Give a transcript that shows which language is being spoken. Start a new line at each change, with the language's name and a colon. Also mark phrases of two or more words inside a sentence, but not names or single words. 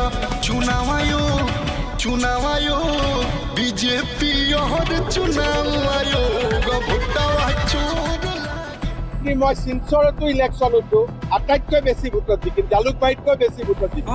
Hindi: चुनाव आयोग बीजेपी और चुनाव आयोग भोटावा चोर।
Assamese: মই শিলচৰতো ইলেকশ্যনতো আটাইতকৈ বেছি ভোটত জিকিম, জালুকবাৰীতকৈ বেছি ভোটত জিকিম।